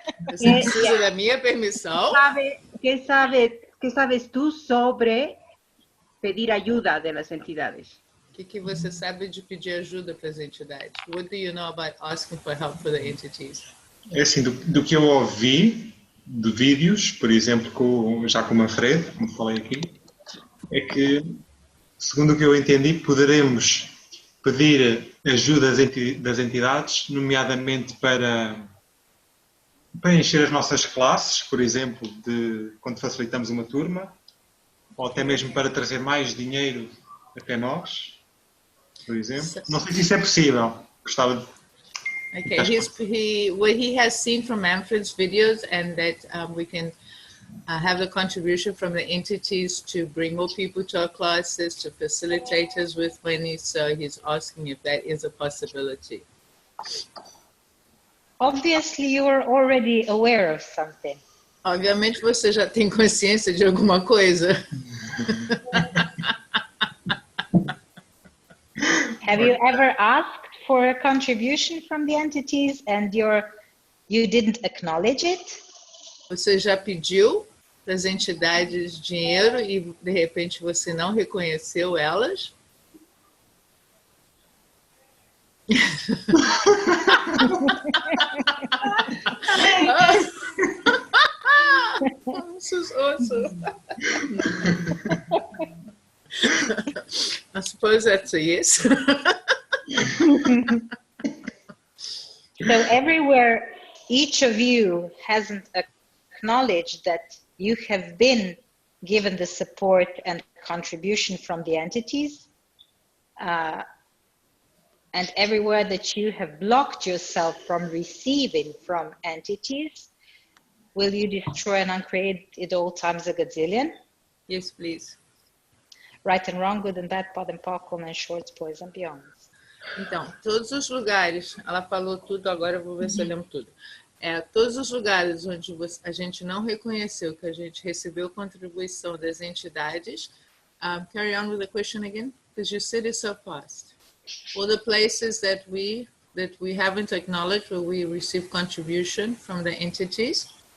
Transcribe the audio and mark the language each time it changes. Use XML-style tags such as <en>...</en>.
<pt>Você precisa da minha permissão?</pt> <es>¿Qué sabes tú sobre pedir ayuda de las entidades?</es> <pt>O que você sabe de pedir ajuda para as entidades?</pt> <en>What do you know about asking for help for the entities?</en> <pt>É assim, do que eu ouvi de vídeos, por exemplo, já com o Manfredo, como falei aqui, é que, segundo o que eu entendi, poderemos pedir ajuda das entidades, nomeadamente para encher as nossas classes, por exemplo, quando facilitamos uma turma, ou até mesmo para trazer mais dinheiro até nós, por exemplo. Não sei se isso é possível. Gostava de...</pt> <en>Okay, what he has seen from Manfred's videos, and that we can have the contribution from the entities to bring more people to our classes, to facilitate us with money. So he's asking if that is a possibility. Obviously, you are already aware of something.</en> <pt>Obviamente você já tem consciência de alguma coisa.</pt> <en>Have you ever asked for a contribution from the entities and you didn't acknowledge it?</en> <pt>Você já pediu para as entidades dinheiro e de repente você não reconheceu elas?</pt> <en>This is awesome. I suppose that's a yes. So everywhere each of you hasn't acknowledged that you have been given the support and contribution from the entities, and everywhere that you have blocked yourself from receiving from entities, will you destroy and uncreate it all times a gazillion? Yes, please. Right and wrong, good and bad, pod and pockle, and shorts, boys and beyonds.</en> <pt>Então, todos os lugares, ela falou tudo, agora eu vou ver se eu lembro tudo. Todos os lugares onde a gente não reconheceu que a gente recebeu contribuição das entidades.</pt> <en>Carry on with the question again, because you said it so fast. All the places that we haven't acknowledged where we receive contribution from the entities.</en>